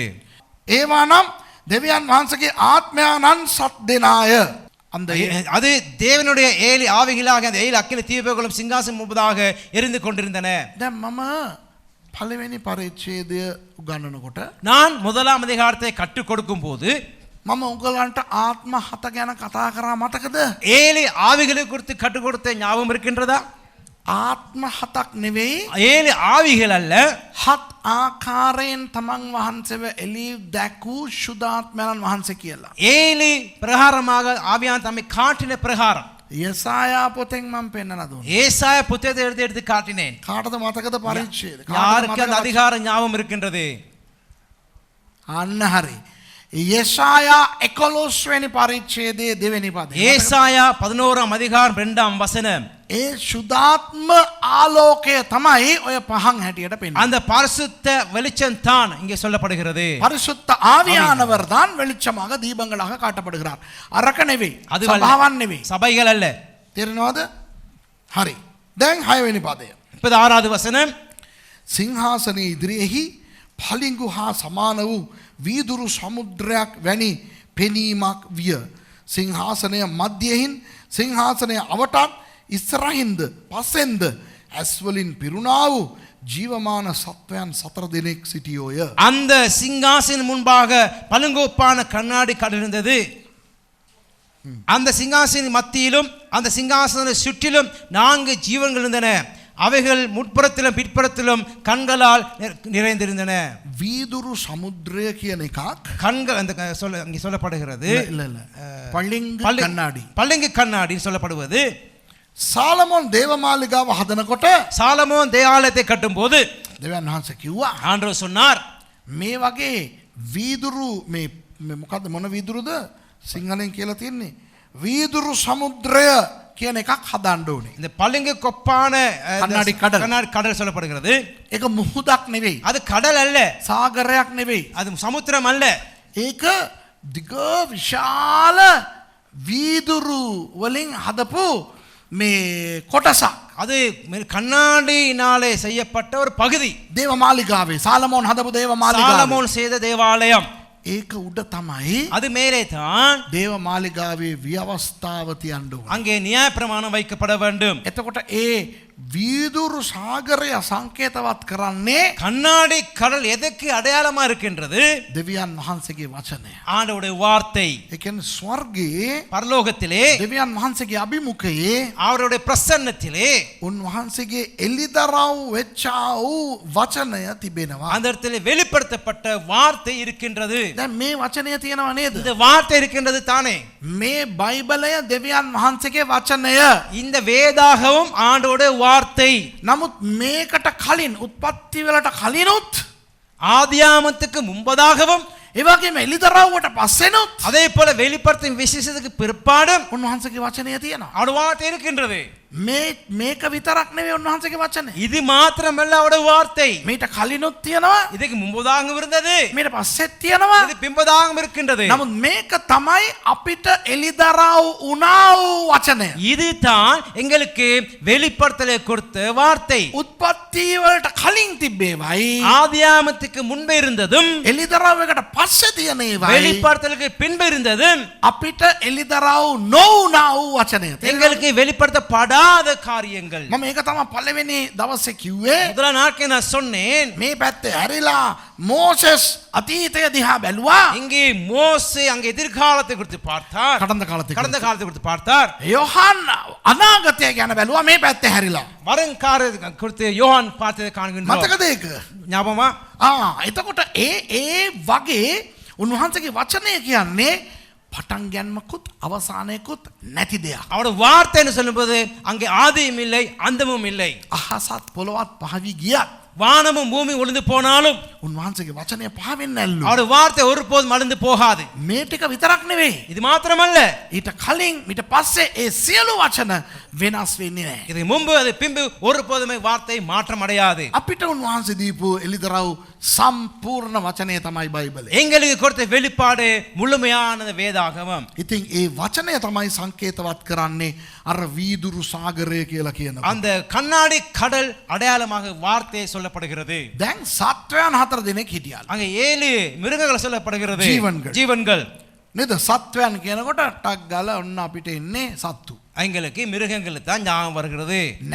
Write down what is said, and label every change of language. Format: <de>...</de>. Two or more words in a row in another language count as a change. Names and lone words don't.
<si>ඒවා නම් දෙවියන් වහන්සේගේ ආත්මයන්න් සත් දෙනාය.</si> <ta>அந்த அது தேவனுடைய ஏழு ஆவிகளாக அந்த ஏழு அக்கினி தீபங்களும் சிங்காசனம் முன்பதாக எரிந்து கொண்டிருந்தன.</ta> <si>දැන් මම පළවෙනි පරිච්ඡේදය උගන්වනකොට</si> <ta>நான் முதலாம் அதிகாரத்தை கற்றுக் கொடுக்கும் போது</ta> <si>මම උගලන්ට ආත්ම හත ගැන කතා කරා මතකද?</si> <ta>ஏழு ஆவிகளை குறித்து கற்றுக் கொடுத்த ஞாபகம் இருக்கின்றதா?</ta> <si>ආත්ම හතක් නෙවෙයි</si> <ta>ஏழு ஆவிகள் அல்ல,</ta> <si>හත් ආකාරයෙන් තමන් වහන්සේව එළි දැකූ සුදාත්මයන් වහන්සේ කියලා.</si> <ta>ஏழு பிரகாரமாக ஆவியான் தம்மை காட்டின பிரகாரம்</ta> <si>යසායා පොතෙන් මම පෙන්නලා දුන්නා.</si> <ta>ஏசாயா புத்தகத்தை எடுத்து காட்டினேன்.</ta> <si>කාටද මතකද පරිච්ඡේද?</si> <ta>யாருக்கு அந்த அதிகாரம் ஞாபகம் இருக்கின்றது?</ta> <si>අන්න හරි. යසායා 11 වෙනි පරිච්ඡේදයේ දෙවෙනි පදය.</si> <ta>ஏசாயா 11ஆம் அதிகாரம் 2ஆம் வசனம்.</ta> <si>ඒ සුදාත්ම ආලෝකය තමයි ඔය පහන් හැටියට පෙන්වන්නේ.</si> <ta>அந்த பரிசுத்த வெளிச்சம் தான் இங்கே சொல்லப்படுகிறது. பரிசுத்த ஆவியானவர் தான் வெளிச்சமாக தீபங்களாக காட்டப்படுகிறார்.</ta> <si>அரக்க නෙවෙයි.</si> <ta>அது</ta> <si>සභාවන් නෙවෙයි.</si> <ta>சபைகள் அல்ல.</ta> <si>තේරෙනවද? හරි. දැන් 6 වෙනි පදය.</si> <ta>6வது வசனம்.</ta> <si>සිංහාසනයේ ඉදිරියේහි පලිඟු හා සමාන වූ වීදුරු සමුද්‍රයක් වැනි පෙනීමක් විය. සිංහාසනය මැදියෙහින් සිංහාසනය අවටත් ඉස්සරහින්ද පස්සෙන්ද ඇස් වලින් පිරුණා වූ ජීවමාන සත්වයන් 4 දෙනෙක් සිටියෝය.</si> <ta>அந்த சிங்காசனம் முன்பாக பழுங்கோப்பான கண்ணாடி கடல் இருந்தது. அந்த சிங்காசன மத்தியிலும் அந்த சிங்காசன சுற்றிலும் 4 ஜீவன்கள் இருந்தன. அவைகள் முற்புறத்திலும் பிற்புறத்திலும் கண்களால் நிறைந்திருந்தன.</ta> <si>වීදුරු සමුද්‍රය කියන එකක්</si> <ta>கண்கள் அந்த அங்கே சொல்லப்படுகிறது. இல்ல இல்ல பளிங்கு கண்ணாடி. பளிங்கு கண்ணாடி சொல்லப்படுவது.</ta> <si>சாலமோன் தேவமாளிகாව හදනකොට</si> <ta>சாலமோன் தேவாலயத்தை கட்டும்போது</ta> <si>දෙවියන් වහන්සේ කිව්වා</si> <ta>ஆண்டவர் சொன்னார்,</ta> <si>මේ වගේ වීදුරු මේ මොකද්ද මොන වීදුරුද සිංහලෙන් කියලා තියෙන්නේ වීදුරු සමුද්‍රය කියන එකක් හදන්න ඕනේ.</si> <ta>இந்த பளிங்கு கொப்பான கண்ணாடி கடல். கண்ணாடி கடல் சொல்லப்படுகிறது.</ta> <si>ඒක මුහුදක් නෙවෙයි.</si> <ta>அது கடல் அல்ல,</ta> <si>සාගරයක් නෙවෙයි.</si> <ta>அது சமுத்திரம் அல்ல.</ta> <si>ඒක දිග විශාල වීදුරු වලින් හදපු මේ කොටසක්.</si> <ta>அது கண்ணாடியினாலே செய்யப்பட்ட ஒரு பகுதி.</ta> <si>දේවමාලිගාවේ සාලමෝන් හදපු දේවමාලිගාව.</si> <ta>சாலமோன் செய்த தேவாலயம்.</ta> <si>ඒක උඩ තමයි</si> <ta>அது மேலே தான்</ta> <si>දේවමාලිගාවේ ව්‍යවස්ථාව තියන්න ඕනේ.</si> <ta>அங்கே நியாயப்பிரமாணம் வைக்கப்பட வேண்டும்.</ta> <si>එතකොට ඒ වීදුරු සාගරය සංකේතවත් කරන්නේ</si> <ta>கண்ணாடி கடல் எதற்கு அடையாளமா இருக்கின்றது?</ta> <si>දෙවියන් වහන්සේගේ වචනය.</si> <ta>ஆண்டவருடைய வார்த்தை.</ta> <si>ඒ කියන්නේ ස්වර්ගයේ</si> <ta>பரலோகத்திலே</ta> <si>දෙවියන් වහන්සේගේ අභිමුඛයේ</si> <ta>அவருடைய பிரசன்னத்திலே</ta> <si>උන්වහන්සේගේ එළිදරව් වෙච්චා වූ වචනය තිබෙනවා.</si> <ta>அந்த இடத்திலே வெளிப்படுத்தப்பட்ட வார்த்தை இருக்கின்றது.</ta> <si>දැන් මේ වචනය තියෙනව නේද?</si> <ta>இந்த வார்த்தை இருக்கின்றது தானே.</ta> <si>මේ බයිබලය දෙවියන් වහන්සේගේ වචනය.</si> <ta>இந்த வேதாகமும் ஆண்டவருடைய வார்த்தை.</ta> <si>නමුත් මේකට කලින් උත්පත්ති වලට කලිනුත්</si> <ta>ஆதியாமத்துக்கு முன்பதாகவும்</ta> <si>ඒ වගේම එළිදරව්වට පස්සෙනුත්</si> <ta>அதே போல வெளிப்படுத்தும் விசேஷத்துக்கு பிற்பாடும்</ta> <si>උන්වහන්සේගේ වචනය තියෙනවා.</si> <ta>அவருடைய வார்த்தை இருக்கின்றது.</ta> <si>මේක විතරක් නෙවෙයි උන්වහන්සේගේ වචනය.</si> <ta>இது மாத்திரமல்ல அவருடைய வார்த்தை.</ta> <si>මේට කලිනුත් තියෙනවා.</si> <ta>இதுக்கு முன்பதாகவும் இருந்தது,</ta> <si>මේට පස්සෙත් තියෙනවා.</si> <ta>இது பின்பதாகவும் இருக்கின்றது.</ta> <si>නමුත් මේක තමයි අපිට එළිදරව් වුණා වූ වචනය.</si> <ta>இதுதான் எங்களுக்கு வெளிப்படுத்தலை கொடுத்த வார்த்தை.</ta> <si>උත්පත්ති වලට කලින් තිබ්බේවයි</si> <ta>ஆதியாமத்துக்கு முன்பே இருந்ததும்</ta> <si>එළිදරව් එකට පස්සේ තියෙන ඒවයි</si> <ta>வெளிப்படுத்தலுக்கு பின்பு இருந்ததும்</ta> <si>අපිට එළිදරව් නොවුණා වූ වචනය.</si> <ta>எங்களுக்கு வெளிப்படுத்தப்படாத காரியங்கள்.</ta> <si>මම ඒක තමයි පළවෙනි දවසේ කිව්වේ.</si> <ta>முதல் நாட்கள் நான் சொன்னேன்,</ta> <si>මේ පැත්තේ හැරිලා මෝසෙස් අතීතය දිහා බැලුවා.</si> <ta>இங்கே மோசே அங்கே எதிர்காலத்தை குறித்து பார்த்தார், கடந்த காலத்தை கடந்த காலத்தை குறித்து பார்த்தார்.</ta> <si>யோහාන් අනාගතය ගැන බැලුවා මේ පැත්තේ හැරිලා.</si> <ta>வருங்கால குறித்து யோவான் பார்த்ததை காண்கின்றோம்.</ta> <si>මතකද ඒක?</si> <ta>ஞாபகமா?</ta> <si>එතකොට ඒ වගේ උන්වහන්සේගේ වචනය කියන්නේ පටන් ගැන්මකුත් අවසානයකුත් නැති දෙයක්.</si> <ta>அவருடைய வார்த்தைன்னு சொல்லும்போது அங்கே ஆதியும் இல்லை அந்தமும் இல்லை.</ta> <si>අහසත් පොළොවත් පහවි ගියත්</si> <ta>வானமும் பூமி ஒளிந்து போனாலும்</ta> <si>උන්වහන්සේගේ වචනය පාවෙන්නේ නැල්ලු.</si> <ta>அவருடைய வார்த்தை ஒருபோதும் அழிந்து போகாது.</ta> <si>මේ ටික විතරක් නෙවෙයි.</si> <ta>இது மாத்திரமல்ல,</ta> <si>ඊට කලින් ඊට පස්සේ ඒ සියලු වචන වෙනස් වෙන්නේ නැහැ.</si> <ta>இது முன்பு அது பின்பு ஒருபோதுமே வார்த்தை மாற்றம் அடையாது.</ta> <si>අපිට උන්වහන්සේ දීපු එලිදරව් සම්පූර්ණ වචනය තමයි බයිබලය.</si> <ta>எங்களுக்கு கொடுத்த வெளிப்பாடு முழுமையான வேதாகமம்.</ta> <si>ඉතින් ඒ වචනය තමයි සංකේතවත් කරන්නේ අර වීදුරු සාගරය කියලා කියනවා.</si> <ta>அந்த கண்ணாடி கடல் அடையாளமாக வார்த்தை சொல்லப்படுகிறது.</ta> <si>දැන් සත්වයන් 4 දෙනෙක් හිටියලු.</si> <ta>அங்க 7 மிருகங்கள் சொல்லப்படுகிறது. ஜீவன்கள். ஜீவன்கள்.</ta> <si>නේද? සත්වයන් කියනකොට ටක් ගාලා ඔන්න අපිට එන්නේ සත්තු.</si> <ta>எங்களுக்கு மிருகங்கள் தான் ஞாபகம் வருகிறது.</ta> <si>නෑ.</si>